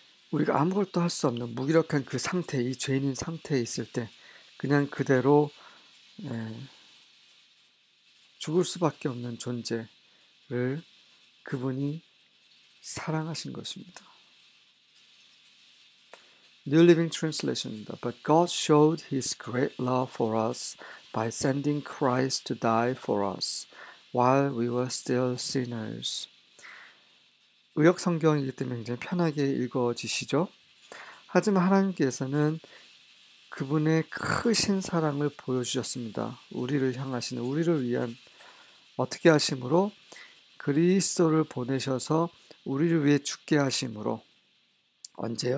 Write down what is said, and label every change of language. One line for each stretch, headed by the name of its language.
Korean: 우리가 아무것도 할 수 없는 무기력한 그 상태, 이 죄인인 상태에 있을 때 그냥 그대로 죽을 수밖에 없는 존재를 그분이 사랑하신 것입니다.
English: New Living Translation입니다. But God showed His great love for us by sending Christ to die for us while we were still sinners.
Korean: 의역 성경이기 때문에 굉장히 편하게 읽어지시죠. 하지만 하나님께서는 그분의 크신 사랑을 보여주셨습니다. 우리를 향하시는, 우리를 위한, 어떻게 하심으로? 그리스도를 보내셔서 우리를 위해 죽게 하심으로. 언제요?